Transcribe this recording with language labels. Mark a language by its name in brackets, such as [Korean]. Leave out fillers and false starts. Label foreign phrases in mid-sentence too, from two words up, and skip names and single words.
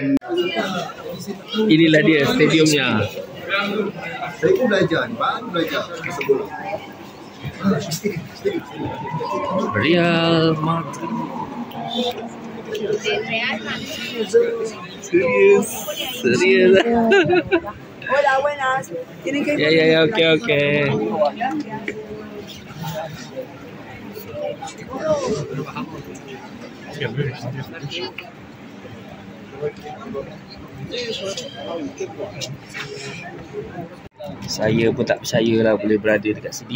[Malay] Inilah dia stadiumnya. Saya pun belajar ni, baru belajar pasal bola. Real Madrid. Serius. [Spanish] Hola, buenas. Tienen que [Malay] Ya, okey. Saya pun tak percaya lah boleh berada dekat sini.